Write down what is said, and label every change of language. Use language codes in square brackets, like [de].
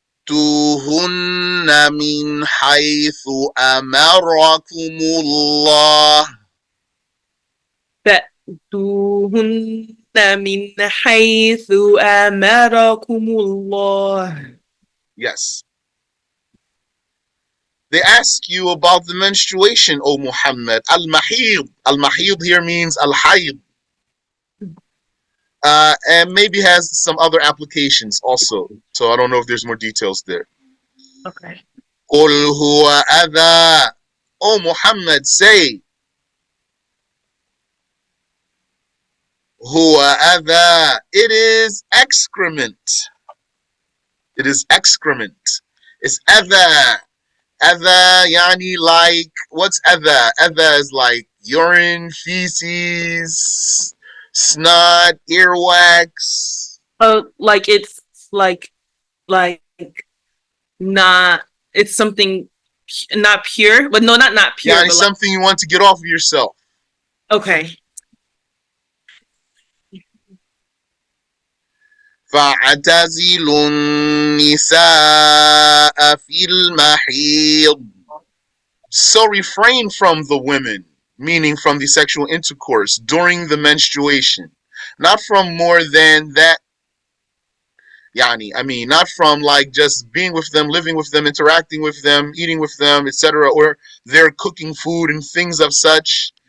[ar] فأتوهن من حيث أمركم الله. فأتوهن من حيث أمركم الله. [en] Yes. They ask you about the menstruation, O Muhammad. Al-Mahid. Al-Mahid here means Al-Hayd. And maybe has some other applications also. So I don't know if there's more details there. Okay. [ar] قل هو أذى. [en] O Muhammad, say. [ar] هو أذى. [en] It is excrement. It is excrement. It's أذى. أذى يعني like, what's أذى? أذى is like urine, feces, snot, earwax. Oh, like it's like not it's something not pure, but no, not pure, Yani but like something you want to get off of yourself. okay. [ar] فاعتزلوا النساء في المحيض. [en] So refrain from the women, meaning from the sexual intercourse during the menstruation. Not from more than that. Yani, I mean, not from like just being with them, living with them, interacting with them, eating with them, etc., or they're cooking food and things of such.